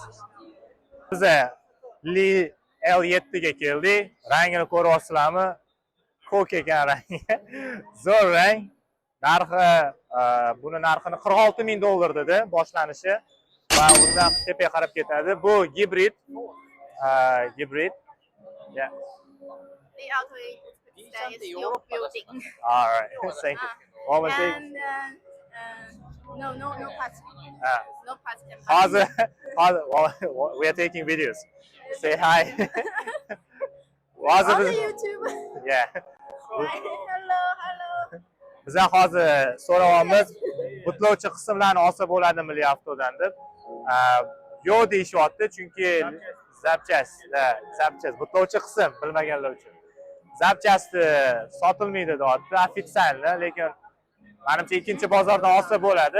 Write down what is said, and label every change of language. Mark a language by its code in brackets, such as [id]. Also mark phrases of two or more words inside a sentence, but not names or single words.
[uz] Biz Li L7 ga keldik. Rangini ko'ryapsizlarmi? Ko'k ekan rangi. Zo'r rang. Narxi buni narxini $46,000 dedi boshlanishi va undan tepaga qarab ketadi. Bu gibrid. [en] Hybrid. Yeah. The auto is still building. All right. Thank you. One more thing. And no plastic. No plastic. How's we are taking videos. Say hi. On the YouTube. Yeah. Hello. [uz] Biz hozir so'rayapmiz, butlovchi qismlarni olsa bo'ladimi Li Autodan deb. Yo'q deyishyapti, chunki zapchast butlovchi qism bilmaganlar uchun. Zapchasti sotilmaydi deyapti, ofitsialni, lekin menimcha ikkinchi bozordan olsa bo'ladi.